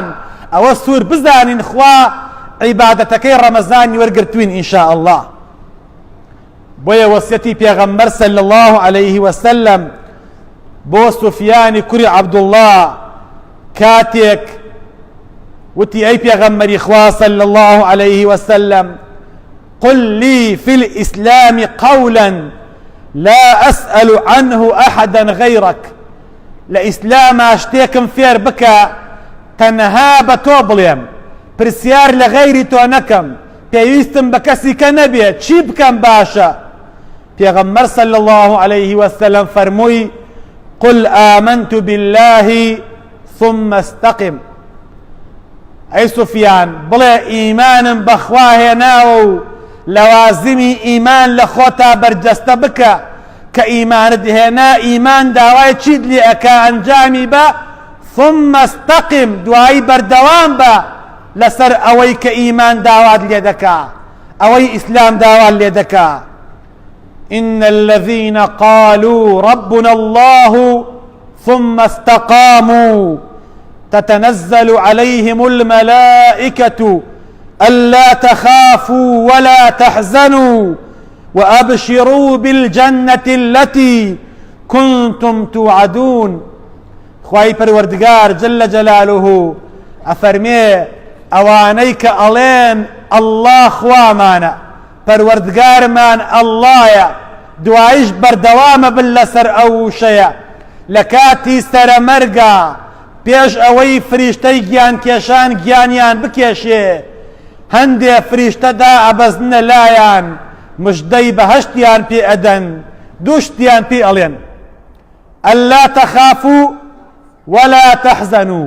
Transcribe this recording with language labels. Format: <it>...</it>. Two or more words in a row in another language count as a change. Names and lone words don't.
<ckb>ئەوە سوور بزانین خوا عیبادەتەکەی ڕەمەزانی وەرگرتوین</ckb> <ar>ئینشاء الله.</ar> <ckb>بۆیە وەسیەتی پێغەمبەر</ckb> <ar>صلی الله عليه وسلم</ar> <ckb>بۆ سوفیانی کوڕی عەبدوڵڵاه کاتێک وتی ئەی پێغەمبەری خوا</ckb> <ar>صلی الله عليه وسلم قل لي في الإسلام قولا لا أسأل عنه أحدا غيرك.</ar> <ckb>لإسلاما شتێکم فێر بکە تەنها بە تۆ بڵێم، پرسیار لە غەیری تۆ نەکەم، پێویستم بە کەسی کە نەبێت، چی بکەم باشە؟ پێغەمبەر</ckb> <ar>صلی الله عليه وسلم</ar> <ckb>فەرمووی</ckb> <ar>قل آمنت بالله ثم استقم.</ar> <ckb>ئەی سوفیان بڵێ ئیمانم بەخوا هێناوە و لەوازمی ئیمان لە خۆتا بەرجەستە بکە، کە ئیمانت هێنا ئیمان داوای چیت لێ ئەکا ئەنجامی بە،</ckb> <ar>ثم استقم</ar> <ckb>دوایی بەردەوام بە لەسەر ئەوەی کە ئیمان داوات لێ دەکا، ئەوەی ئیسلام داوات لێ دەکا.</ckb> <ar>إن الذين قالوا ربنا الله ثم استقاموا تتنزل عليهم الملائكة ألا تخافوا ولا تحزنوا وأبشروا بالجنة التي كنتم توعدون.</ar> <ckb>خواهی پروردگار</ckb> <ar>جل جلاله</ar> <ckb>ئەفەرمێ ئەوانەی کە ئەڵێن الله خوامانە، پەروەردگارمان ئەڵڵایە، دوایش بەردەوامە بن لەسەر ئەو وشەیە لە کاتی سەرەمەرگا پێش ئەوەی فریشتەی گیانکێشان گیانیان بکێشێ، هەندێ فریشتەدا ئەبەزنە لایان مژدەی بەهەشتیان پێ ئەدەن، دوو شتیان پێ ئەڵێن</ckb> <ar>ئەللا تەخافوا ولا تەحزەنوا.</ar>